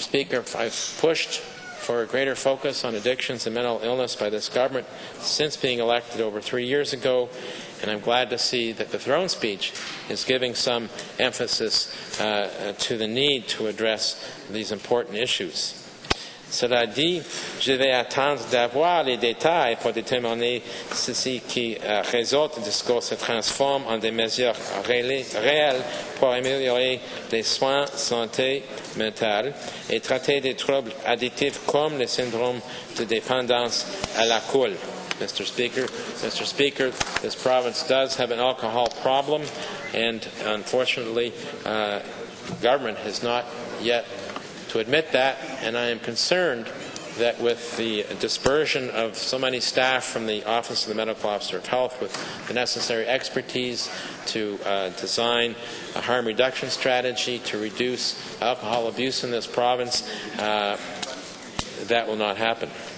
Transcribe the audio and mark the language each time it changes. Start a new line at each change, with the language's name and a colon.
English: Speaker, I've pushed for a greater focus on addictions and mental illness by this government since being elected over 3 years ago, and I'm glad to see that the throne speech is giving some emphasis to the need to address these important issues.
French: Cela dit, je vais attendre d'avoir les détails pour déterminer si ce qui résulte du discours se transforme en des mesures réelles pour améliorer les soins de santé mentale et traiter des troubles addictifs comme le syndrome de dépendance à l'alcool.
English: Mr. Speaker, this province does have an alcohol problem, and unfortunately, government has not yet to admit that, and I am concerned that with the dispersion of so many staff from the Office of the Medical Officer of Health with the necessary expertise to design a harm reduction strategy to reduce alcohol abuse in this province, that will not happen.